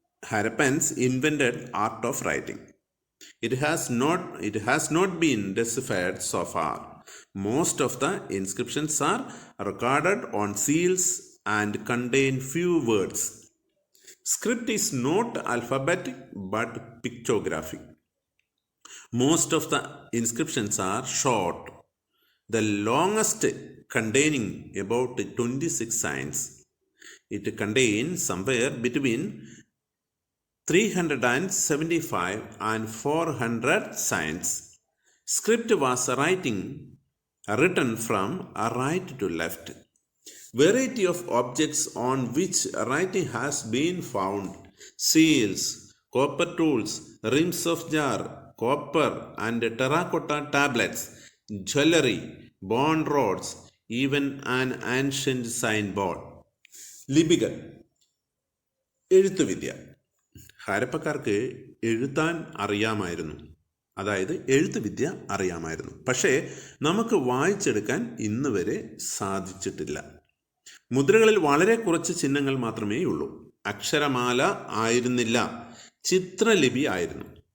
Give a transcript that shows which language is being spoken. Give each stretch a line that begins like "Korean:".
English: Harappans invented art of writing. It has not been deciphered so far. Most of the inscriptions are recorded on seals and contain few words. Script is not alphabetic but pictographic. Most of the inscriptions are short, the longest containing about 26 signs. It contains somewhere between 375 and 400 signs. Script was written from right to left. Variety of objects on which writing has been found: seals, copper tools, rims of jar, copper and terracotta tablets, jewelry, bone rods, even an ancient signboard.
Malayalam: ലിപികൾ, എഴുത്തുവിദ്യ. ഹാരപ്പക്കാർക്ക് എഴുതാൻ അറിയാമായിരുന്നു, അതായത് എഴുത്തുവിദ്യ അറിയാമായിരുന്നു. പക്ഷേ നമുക്ക് വായിച്ചെടുക്കാൻ ഇന്ന് വരെ സാധിച്ചിട്ടില്ല. മുദ്രകളിൽ വളരെ കുറച്ച് ചിഹ്നങ്ങൾ മാത്രമേ ഉള്ളൂ. അക്ഷരമാല ആയിരുന്നില്ല, ചിത്രലിപി ആയിരുന്നു.